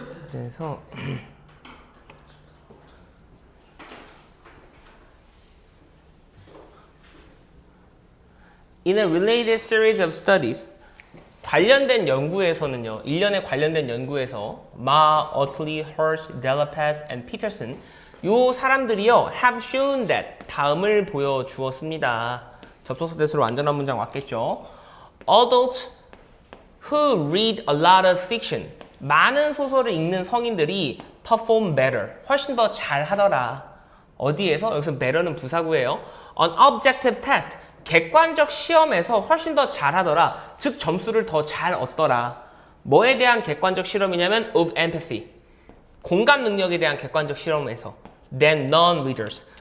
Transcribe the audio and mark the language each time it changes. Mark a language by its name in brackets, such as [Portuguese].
[Korean] 그래서 [English] In a related series of studies [Korean] 관련된 연구에서는요, 일련의 관련된 연구에서 마, 어틀리, 허쉬, 델라파스, and 피터슨 요 사람들이요 [English] have shown that [Korean] 다음을 보여주었습니다. 접속사 대수로 완전한 문장 왔겠죠. [English] Adults who read a lot of fiction. [Korean] 많은 소설을 읽는 성인들이 [English] perform better. [Korean] 훨씬 더 잘하더라. 어디에서? 여기서 better는 부사구예요. [English] On objective test. [Korean] 객관적 시험에서 훨씬 더 잘하더라. 즉 점수를 더 잘 얻더라. 뭐에 대한 객관적 실험이냐면 [English] of empathy. [Korean] 공감 능력에 대한 객관적 실험에서 [English] than non-readers.